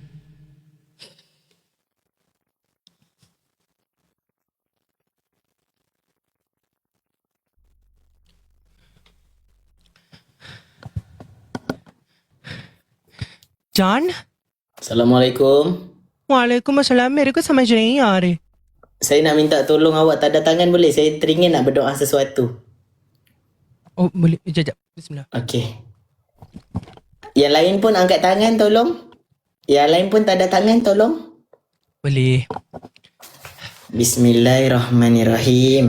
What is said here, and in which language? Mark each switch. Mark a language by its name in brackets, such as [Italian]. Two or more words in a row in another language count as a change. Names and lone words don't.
[Hindi] जान [Malay] Assalamualaikum. Waalaikumsalam. [Hindi] मेरे को समझ नहीं आ रहे. [Malay] Saya nak minta tolong awak tanda tangan boleh? Saya teringin nak berdoa sesuatu. Oh boleh. Sekejap. Bismillah. Okey. Yang lain pun angkat tangan tolong. Yang lain pun tanda tangan tolong. Boleh. Bismillahirrahmanirrahim.